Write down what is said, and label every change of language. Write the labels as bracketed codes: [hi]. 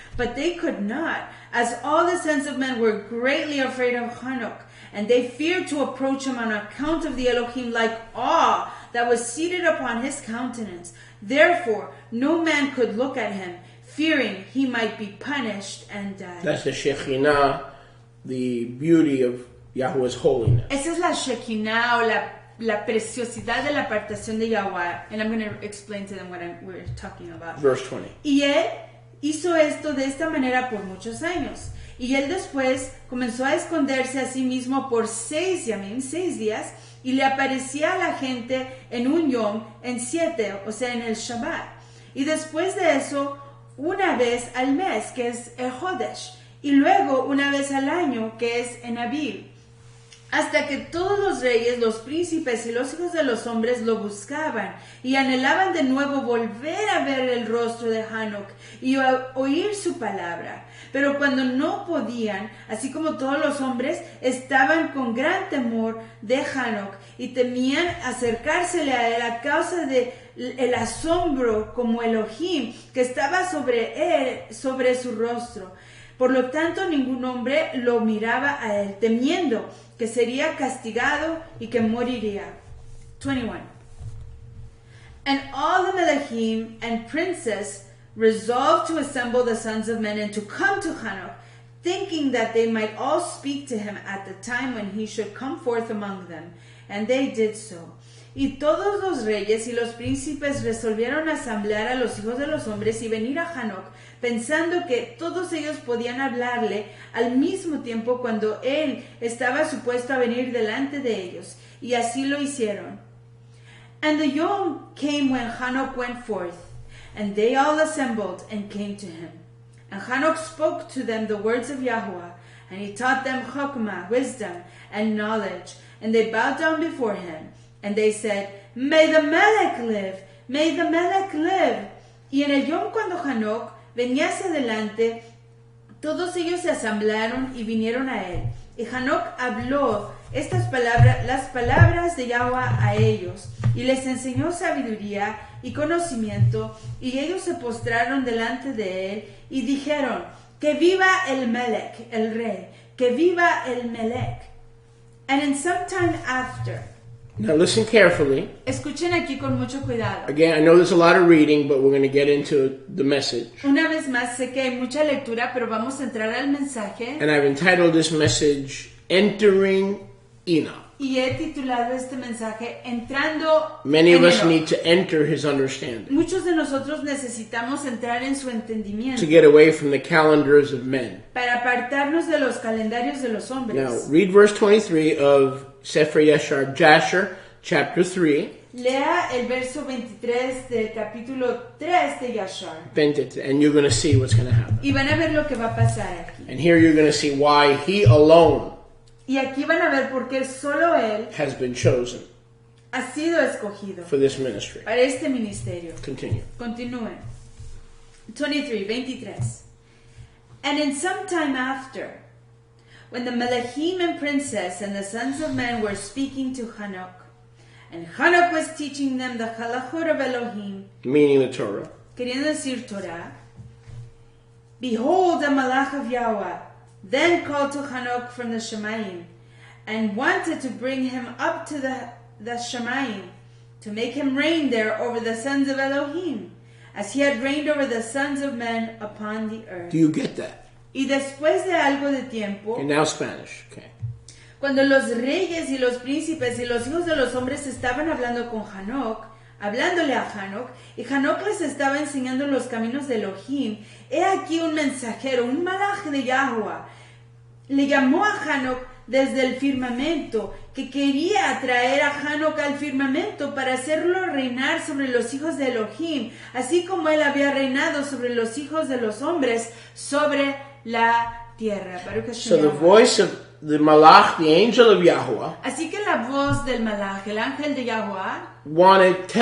[en] But they could not, as all the sons of men were greatly afraid of Enoch, and they feared to approach him on account of the Elohim, like awe that was seated upon his countenance. Therefore, no man could look at him, fearing he might be punished and die. That's the Shekinah, the beauty of Yahweh's holiness. [es] Esa es la Shekinah, o la preciosidad de la apartación de Yahweh. [en] And I'm going to explain to them what we're talking about. Verse 20. [es] Y él hizo esto de esta manera por muchos años. Y él después comenzó a esconderse a sí mismo por 6 yamim, 6 días, y le aparecía a la gente en 1 yom, en 7, o sea, en el Shabbat. Y después de eso, una vez al mes, que es el Chodesh, y luego una vez al año, que es en Aviv. Hasta que todos los reyes, los príncipes y los hijos de los hombres lo buscaban y anhelaban de nuevo volver a ver el rostro de Enoch y oír su palabra. Pero cuando no podían, así como todos los hombres, estaban con gran temor de Enoch y temían acercársele a él a causa de el asombro como Elohim que estaba sobre él, sobre su rostro. Por lo tanto, ningún hombre lo miraba a él, temiendo que sería castigado y que moriría. 21. [en] And all the Melechim and princes resolved to assemble the sons of men and to come to Enoch, thinking that they might all speak to him at the time when he should come forth among them. And they did so. [es] Y todos los reyes y los príncipes resolvieron asamblear a los hijos de los hombres y venir a Enoch, pensando que todos ellos podían hablarle al mismo tiempo cuando él estaba supuesto a venir delante de ellos. Y así lo hicieron. [en] And the yom came when Enoch went forth, and they all assembled and came to him. And Enoch spoke to them the words of Yahweh, and he taught them chokmah, wisdom, and knowledge. And they bowed down before him. And they said, May the Melech live! May the Melech live! [es] Y en el Yom cuando Enoch venía hacia adelante, todos ellos se asamblaron y vinieron a él. Y Enoch habló las palabras de Yahweh a ellos, y les enseñó sabiduría y conocimiento, y ellos se postraron delante de él, y dijeron, que viva el Melech, el rey, que viva el Melech. [en] And in some time after, Now listen carefully. [es] escuchen aquí con mucho cuidado. [en] Again, I know there's a lot of reading, but we're going to get into the message. [es] Una vez más, sé que hay mucha lectura, pero vamos a entrar al mensaje. [en] And I've entitled this message, Entering Enoch. [es] Y he titulado este mensaje, Entrando [en] Many of [es] en [en] us Enoch. need to enter his understanding, [es] Muchos de nosotros necesitamos entrar en su entendimiento [en] to get away from the calendars of men. [es] para apartarnos de los calendarios de los hombres. [en] Now, read verse 23 of Sefer Yashar, Jasher, chapter 3, [es] Lea el verso 23 del capítulo 3 de Yashar. [en] and you're going to see what's going to happen. [es] Y van a ver lo que va a pasar aquí. [en] And here you're going to see why he alone [es] Y aquí van a ver por qué solo él [en] has been chosen [es] ha sido escogido [en] for this ministry. [es] para este ministerio. [en] Continue. [es] Continúen. 23. [en] And in some time after, when the Melechim and princes and the sons of men were speaking to Enoch, and Enoch was teaching them the halachot of Elohim, Meaning the Torah. [es] queriendo decir Torah, [en] behold, a malach of Yahweh then called to Enoch from the Shemayim, and wanted to bring him up to the Shemayim, to make him reign there over the sons of Elohim, as he had reigned over the sons of men upon the earth. Do you get that? [es] Y después de algo de tiempo, [en] Okay, now Spanish. Okay. [es] cuando los reyes y los príncipes y los hijos de los hombres estaban hablando con Enoch, hablándole a Enoch, y Enoch les estaba enseñando los caminos de Elohim, he aquí un mensajero, un malaj de Yahweh, le llamó a Enoch desde el firmamento, que quería traer a Enoch al firmamento para hacerlo reinar sobre los hijos de Elohim, así como él había reinado sobre los hijos de los hombres, sobre la tierra. [he] Baruch Hashem [en] So the Yahweh. voice of the Malach, the angel of Yahweh, [es] Así que la voz del malaj, el ángel de Yahweh,